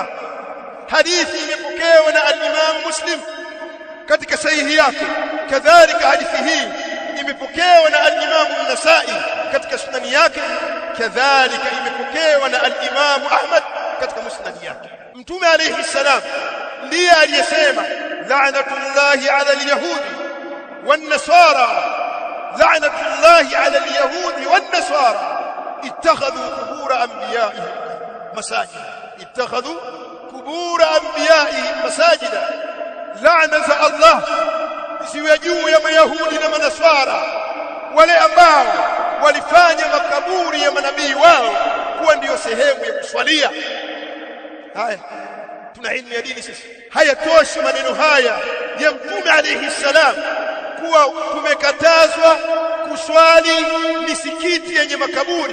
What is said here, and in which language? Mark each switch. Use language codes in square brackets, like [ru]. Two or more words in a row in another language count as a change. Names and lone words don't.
[sw] Hadithi imepokewa na al-Imam Muslim katika sahihi yake. Kadhalika hadithi hii imepokewa na al-Imam An-Nasa'i katika sunani yake. Kadhalika imepokewa na al-Imam Ahmad katika musnad yake. Mtume [ar] عليه السلام [sw] ndiye aliyesema, [ar] لعنة الله على اليهود والنصارى، لعنة الله على اليهود والنصارى اتخذوا قبور أنبيائهم مساجد، اتخذوا قبور أنبيائهم مساجد. [sw] Laana za Allah ziwe juu ya Mayahudi na Manaswara, wale ambao walifanya makaburi ya manabii wao kuwa ndiyo sehemu ya kuswalia. Haya, tuna ilmu ya dini sisi. Hayatoshi maneno haya ya Mtume [ar] عليه السلام [sw] kuwa tumekatazwa kuswali misikiti yenye makaburi.